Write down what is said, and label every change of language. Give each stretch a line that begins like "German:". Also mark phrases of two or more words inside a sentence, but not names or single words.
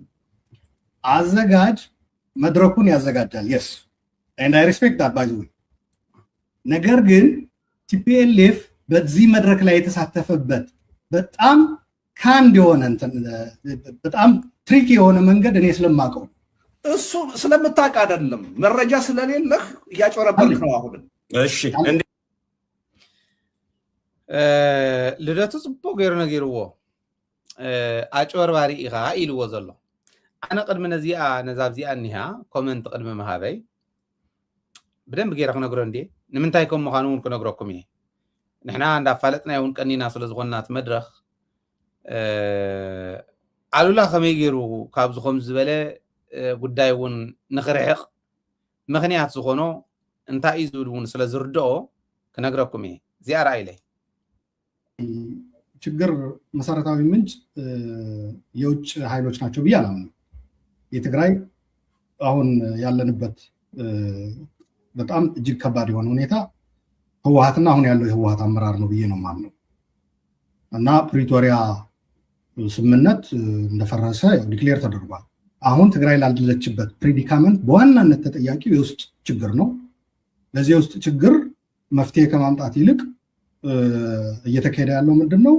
Amharic: አዘጋጅ መድረኩን ያዘጋጃል።
English: yes and I respect that by the way።
Amharic: ነገር ግን ቲፒኤልኤፍ በዚህ መድረክ ላይ የተሳተፈበት በጣም ካንድ የሆነ በጣም ትሪክ የሆነ መንገድ እኔ ስለማውቀው እሱ ስለምታውቅ አይደለም፣ መረጃ ስለሌለህ እያጭበረበርክ ነው። አሁን እሺ
Tigrinya: ልደቱ ጽቡቅ ገይሩ ነጊርዎ አጭበርባሪ ኢኻ ኢልዎ ዘሎ ኣነ ቅድሚ ነዚኣ ነዛብዚኣ እኒሃ ኮመንት ቅድሚ መሃበይ ብደንብ ገይረ ክነግሮ እንዴ ንምንታይ ከም ምዃኑ እውን ክነግረኩም እየ። ንሕና እንዳፋለጥና እውን ቀኒና ስለዝኮናት መድረክ አሉላ ከመይ ገይሩ ካብዚ ከም ዝበለ ጉዳይ እውን ንክርሕቕ ምክንያት ዝኾኖ እንታይ እዩ ዝብል እውን ስለዝርድኦ ክነግረኩም እየ። እዚኣ ረኣይለይ
Amharic: ችግር መሰረታዊ ምንጭ የውጭ ኃይሎች ናቸው ብዬ አላምንም። የትግራይ አሁን ያለንበት በጣም እጅግ ከባድ የሆነ ሁኔታ ህወሓትና አሁን ያለው የህወሓት አመራር ነው ብዬ ነው የማምነው እና ፕሪቶሪያ ስምምነት እንደፈረሰ ዲክሌር ተደርጓል። አሁን ትግራይ ላለችበት ፕሪዲካመንት በዋናነት ተጠያቂው የውስጥ ችግር ነው። ለዚህ የውስጥ ችግር መፍትሄ ከማምጣት ይልቅ እየተካሄደ ያለው ምንድን ነው?